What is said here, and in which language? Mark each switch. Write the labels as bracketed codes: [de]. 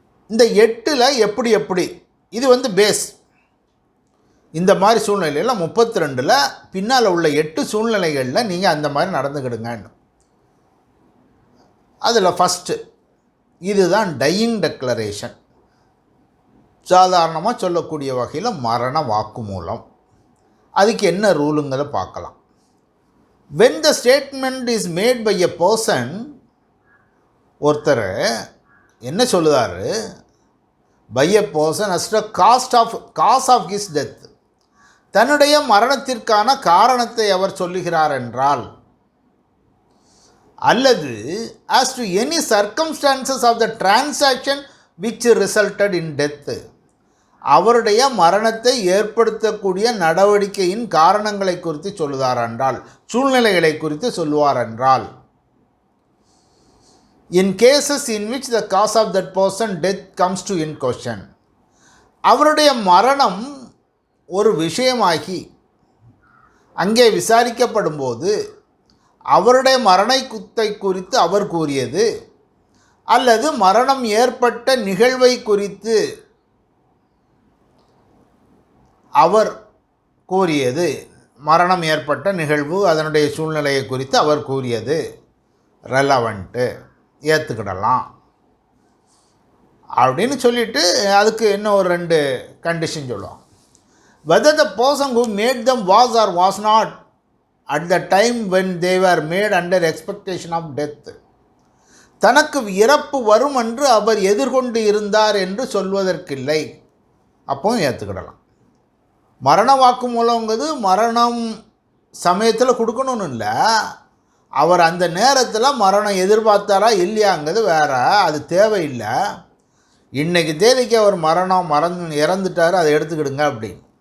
[ta] இந்த 8ல் எப்படி இது பேஸ். இந்த மாதிரி சூழ்நிலையில் 32 பின்னால் உள்ள 8 சூழ்நிலைகளில் நீங்கள் அந்த மாதிரி நடந்துக்கிடுங்க. அதில் ஃபஸ்ட்டு இதுதான் டையிங் டெக்ளரேஷன். சாதாரணமாக சொல்லக்கூடிய வகையில் மரண வாக்குமூலம். அதுக்கு என்ன ரூலுங்களை பார்க்கலாம். [en] when the statement is made by a person, [ta] ஒருத்தர் என்ன சொல்லுதார், [en] by a person as to cause of his death, [ta] தன்னுடைய மரணத்திற்கான காரணத்தை அவர் சொல்லுகிறார் என்றால், அல்லது [en] as to any circumstances of the transaction which resulted in death, [ta] அவருடைய மரணத்தை ஏற்படுத்தக்கூடிய நடவடிக்கையின் காரணங்களை குறித்து சொல்லுவார் என்றால், சூழ்நிலைகளை குறித்து சொல்லுவார் என்றால், [en] in cases in which the cause of that person death comes to in question, [ta] அவருடைய மரணம் ஒரு விஷயமாகி அங்கே விசாரிக்கப்படும் போது அவருடைய மரணத்தை குறித்து அவர் கூறியது, அல்லது மரணம் ஏற்பட்ட நிகழ்வை குறித்து அவர் கூறியது, மரணம் ஏற்பட்ட நிகழ்வு அதனுடைய சூழ்நிலையை குறித்து அவர் கூறியது ரெலவெண்ட்டு, ஏற்றுக்கிடலாம் அப்படின்னு சொல்லிவிட்டு அதுக்கு இன்னும் ஒரு 2 கண்டிஷன் சொல்லுவாங்க. [en] whether the person who made them was or was not at the time when they were made under expectation of death, [ta] தனக்கு இறப்பு வரும் என்று அவர் எதிர்கொண்டு இருந்தார் என்று சொல்வதற்கில்லை, அப்பவும் ஏற்றுக்கிடலாம். மரண வாக்குமூலங்கிறது மரணம் சமயத்தில் கொடுக்கணும்னு இல்லை, அவர் அந்த நேரத்தில் மரணம் எதிர்பார்த்தாரா இல்லையாங்கிறது வேற, அது தேவையில்லை. இன்றைக்கி தேதிக்கு அவர் இறந்துட்டார், அதை எடுத்துக்கிடுங்க அப்படின்னு.